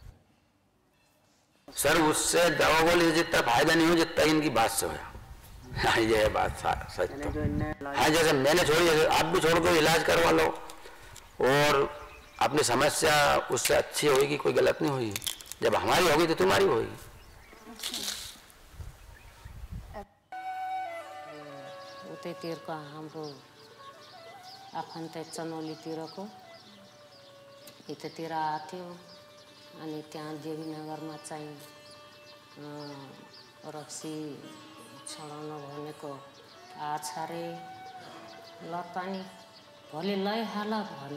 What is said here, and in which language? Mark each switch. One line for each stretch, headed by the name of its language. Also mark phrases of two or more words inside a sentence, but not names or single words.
Hindi: सर उससे दवा गोली से जितना फायदा नहीं हो जितना इनकी बात से होया हाँ ये बात सच तो हाँ जैसे मैंने छोड़ी जैसे आप भी छोड़ दो इलाज करवा लो और अपनी समस्या उससे अच्छी होगी कोई गलत नहीं होगी जब हमारी होगी तो तुम्हारी होगी
Nepali: उतैतिरको हाम्रो आफन्त चनौलीतिरको यतातिर आथ्यो अनि त्यहाँ देवीनगरमा चाहिँ रक्सी छडाउन भनेको आछारे ल पनि भोलि लैहाल भने